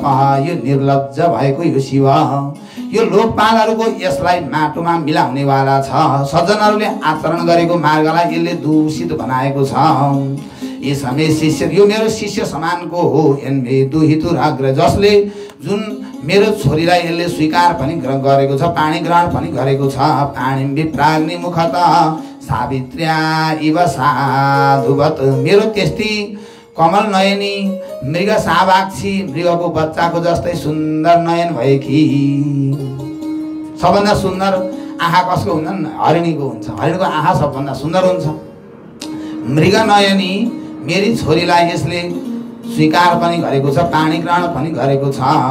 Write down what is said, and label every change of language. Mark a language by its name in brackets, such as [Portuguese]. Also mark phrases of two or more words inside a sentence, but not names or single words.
[Nepali] यो निर्लज्ज भएको यो शिव, यो लोकपालहरूको यसलाई माटोमा मिलाउनेवाला छ। सज्जनहरूले आचरण गरेको मार्गलाई यसले दूषित बनाएको छ। यसमै शिष्य, यो मेरो शिष्य समानको हो। [Sanskrit] एन्मे दुहितुर अग्र, [Nepali] जसले जुन मेरो छोरीलाई यसले स्वीकार पनि गरेको छ, पाणी ग्रहण पनि गरेको छ। [Sanskrit] पाणी विप्राग्नि मुखत सावित्र्या इव साधुवत। [Nepali] मेरो त्यस्तै कमल नयनी मृग सावाक्षी, मृगको बच्चाको जस्तै सुन्दर नयन भएकी। सबभन्दा सुन्दर आँखा कसको हुन्छन्? हरिणीको हुन्छ। हरिणीको आँखा सबभन्दा सुन्दर हुन्छ। मृग नयनी मेरी छोरीलाई यसले स्वीकार पनि गरेको छ, पाणी ग्रहण पनि गरेको छ।